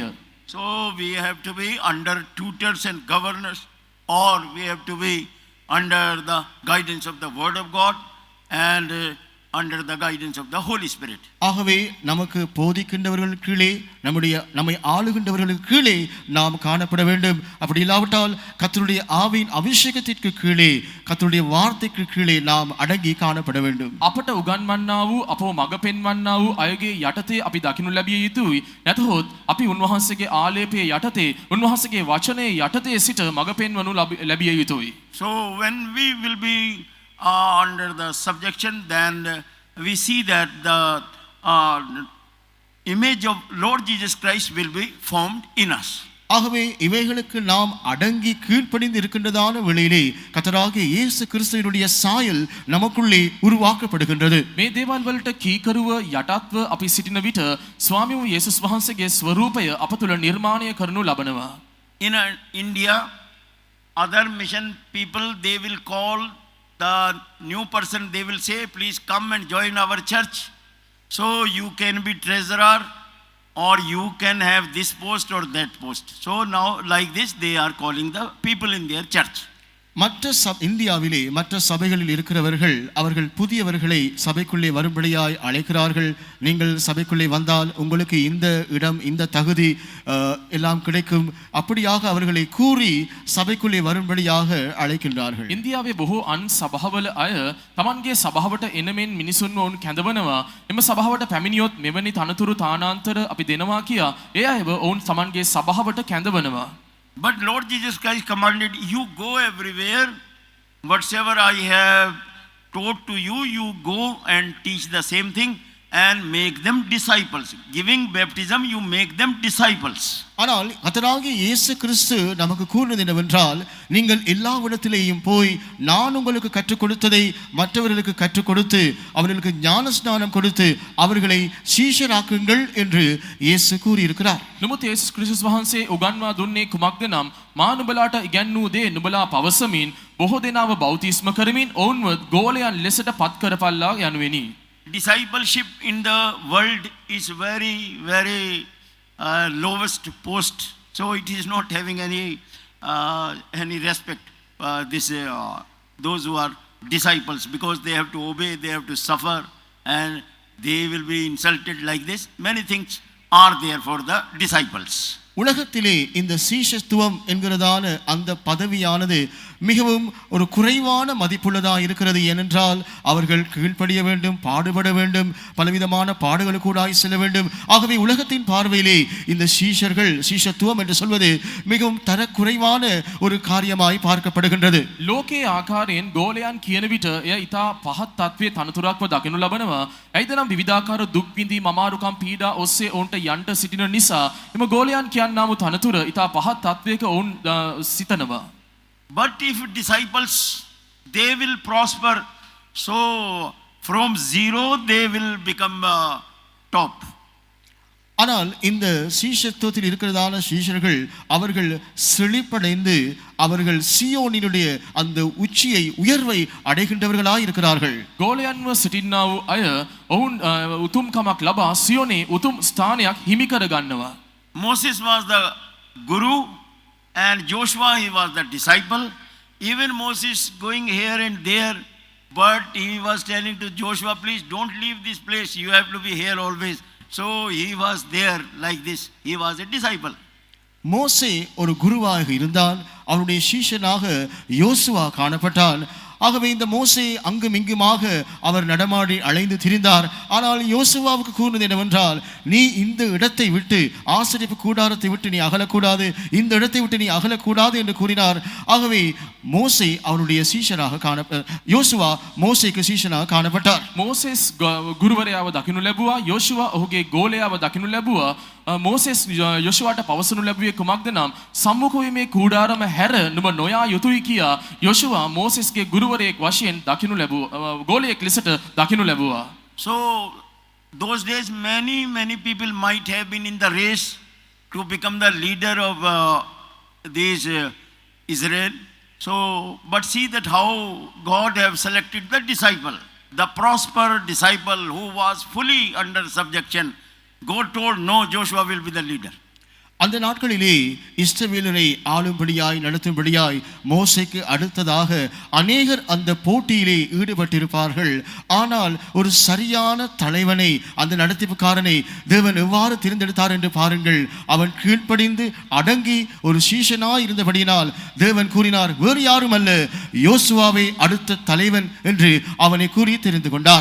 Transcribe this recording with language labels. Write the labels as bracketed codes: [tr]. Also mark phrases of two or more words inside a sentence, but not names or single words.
[en] So we have to be under tutors and governors, or we have to be under the guidance of the word of God and under the guidance of the Holy Spirit. [ta] ஆகவே நமக்கு போதிக்கின்றவர்கள் கீழே, நம்மை ஆளுகின்றவர்களுக்கு கீழே நாம் காணப்பட வேண்டும். அப்படி இல்லாவிட்டால் கர்த்தருடைய ஆவியின் அபிஷேகத்திற்கு கீழே, கர்த்தருடைய வார்த்தைக்கு கீழே நாம் அடங்கி காணப்பட வேண்டும். [si] අපට උගන්වන්නා වූ අපව මඟ පෙන්වන්නා වූ අයගේ යටතේ අපි දකිනු ලැබිය යුතුයි. නැතහොත් අපි උන්වහන්සේගේ ආලේපයේ යටතේ, උන්වහන්සේගේ වචනේ යටතේ සිට මඟ පෙන්වනු ලැබිය යුතුයි. [en] So when we will be under the subjection, then we see that the image of Lord Jesus Christ will be formed in us. [ta] ஆகவே இவைகளுக்கு நாம் அடங்கி கீழ்ப்படிந்து இருக்கின்றதான வேளையிலே கர்த்தராகிய இயேசு கிறிஸ்துவினுடைய சாயல் நமக்குள்ளே உருவாக்கப்படுகின்றது. [si] මේ දේවල් වලට කීකරුව යටත්ව අපි සිටින විට ස්වාමී වූ යේසුස් වහන්සේගේ ස්වරූපය අප තුළ නිර්මාණය කරනු ලබනවා. [en] In India, other mission people, they will call the new person, they will say, please come and join our church, so you can be treasurer, or you can have this post or that post. So now like this they are calling the people in their church. [ta] மற்ற இந்தியாவிலே மற்ற சபைகளில் இருக்கிறவர்கள் அவர்கள் புதியவர்களை சபைக்குள்ளே வரும்படியாய் அழைக்கிறார்கள். நீங்கள் சபைக்குள்ளே வந்தால் உங்களுக்கு இந்த இடம் இந்த தகுதி எல்லாம் கிடைக்கும், அப்படியாக அவர்களை கூறி சபைக்குள்ளே வரும்படியாக அழைக்கின்றார்கள். [si] ඉන්දියාවේ බොහෝ අන් සභාවල අය තමන්ගේ සභාවට එනමෙන් මිනිසුන්ව ඔවුන් කැඳවනවා. එම සභාවට පැමිණියොත් මෙවැනි තනතුරු තානාන්තර අපි දෙනවා කියා ඒ අයව ඔවුන් තමන්ගේ සභාවට කැඳවනවා. [en] But Lord Jesus Christ commanded, you go everywhere, whatsoever I have taught to you, you go and teach the same thing and make them disciples. Giving baptism, you make them disciples. [ta] ஆனால் கர்த்தராகிய இயேசு கிறிஸ்து நமக்கு கூறினது என்னவென்றால், நீங்கள் எல்லா இடத்திலேயும் போய் நான் உங்களுக்கு கற்றுக் கொடுத்ததை மற்றவர்களுக்கு கற்றுக் கொடுத்து அவர்களுக்கு ஞான ஸ்நானம் கொடுத்து அவர்களை சீஷராக்குங்கள் என்று இயேசு கூறியிருக்கிறார். [si] නමුත් යේසුස් ක්‍රිස්තුස් වහන්සේ උගන්වා දුන්නේ කුමක්ද නම්, මා නුඹලාට ඉගැන්වූ දේ නුඹලා පවසමින් බොහෝ දෙනාව බෞතිස්ම කරමින් ඔවුන්ව ගෝලයන් ලෙසට පත් කරපල්ලා යනුවෙනි. [en] Discipleship in the world is very, very lowest post, so it is not having any respect. Those who are disciples, because they have to obey, they have to suffer, and they will be insulted like this. Many things are there for the disciples. [ta] உலகத்திலே இந்த சீஷத்துவம் என்கிறதான அந்த பதவியானது மிகவும் ஒரு குறைவான மதிப்புள்ளதாக இருக்கிறது. ஏனென்றால் அவர்கள் கீழ்ப்படிய வேண்டும், பாடுபட வேண்டும், பலவிதமான பாடுகளுக்கூடாய் செல்ல வேண்டும். ஆகவே உலகத்தின் பார்வையிலே இந்த சீஷத்துவம் என்று சொல்வது மிகவும் தரக்குறைவான ஒரு காரியமாய் பார்க்கப்படுகின்றது. [si] ලෝකයේ ආකාරයෙන් ගෝලයන් කියන විට එය ඉතා පහත් තත්වයේ තනතුරක්ව දකිනු ලබනවා. ඇයිද නම් විවිධාකාර දුක් විඳීම් අමාරුකම් පීඩා ඔස්සේ ඔවුන්ට යන්ට සිටින නිසා එම ගෝලයන් කියන්නා වූ තනතුර ඉතා පහත් තත්වයක ඔවුන් සිතනවා. [en] But if disciples, they will prosper, so from zero they will become top. [ta] ஆனால் இந்த சீஷத்துவத்தில் இருக்கிறதான சீஷர்கள் அவர்கள் செழிப்படைந்து அவர்கள் சியோனினுடைய அந்த உச்சியை உயர்வை அடைகின்றவர்களாய் இருக்கிறார்கள். [si] ගෝලයන්ව සිටින්නා වූ අය ඔවුන් උතුම්කමක් ලබා සියෝනේ උතුම් ස්ථානයක් හිමි කර ගන්නවා. [en] Moses was the guru and Joshua, he was the disciple. Even Moses going here and there, but he was telling to Joshua, please don't leave this place, you have to be here always. So he was there like this, he was a disciple. [ta] மோசே ஒரு குருவாக இருந்தால் அவருடைய சீஷனாக யோசுவா காணப்பட்டான். ஆகவே இந்த மோசே அங்கும் இங்குமாக அவர் நடமாடி அலைந்து திரிந்தார். ஆனால் யோசுவாவுக்கு கூறினது என்னவென்றால், நீ இந்த இடத்தை விட்டு, ஆசரிப்பு கூடாரத்தை விட்டு நீ அகலக்கூடாது, இந்த இடத்தை விட்டு நீ அகலக்கூடாது என்று கூறினார். ஆகவே மோசே அவருடைய சீஷராக யோசுவா மோசேக்கு சீஷனாக காணப்பட்டார். [si] මෝසෙස් ගුරුවරයාව දකිනු ලැබුවා. යෝෂුවා ඔහුගේ ගෝලයාව දකිනු ලැබුවා. මෝසෙස් යෝෂුවාට පවසනු ලැබුවේ කුමක්ද නම්, සම්මුඛයේ කූඩාරම හැර නුඹ නොයා යුතුයි කියා යෝෂුවා මෝසෙස්ගේ ගුරුවරයෙක් වශයෙන් දකිනු ලැබුවා, ගෝලයෙක් ලෙසට දකිනු ලැබුවා. [en] So those days many people might have been in the race to become the leader of these Israel. So but see that how God have selected the disciple, the prosper disciple who was fully under subjection. God told, no, Joshua will be the leader. [ta] அந்த நாட்களிலே இஸ்ரவேலரை ஆளும்படியாய் நடத்தும்படியாய் மோசேக்கு அடுத்ததாக அநேகர் அந்த போட்டியிலே ஈடுபட்டிருப்பார்கள். ஆனால் ஒரு சரியான தலைவனை, அந்த நடத்திப்புக்காரனை தேவன் எவ்வாறு தேர்ந்தெடுத்தார் என்று பாருங்கள். அவன் கீழ்ப்படிந்து அடங்கி ஒரு சீஷனாய் இருந்தபடியினால் தேவன் கூறினார், வேறு யாரும் அல்ல, யோசுவாவை அடுத்த தலைவன் என்று அவனை கூறி தெரிந்து கொண்டார்.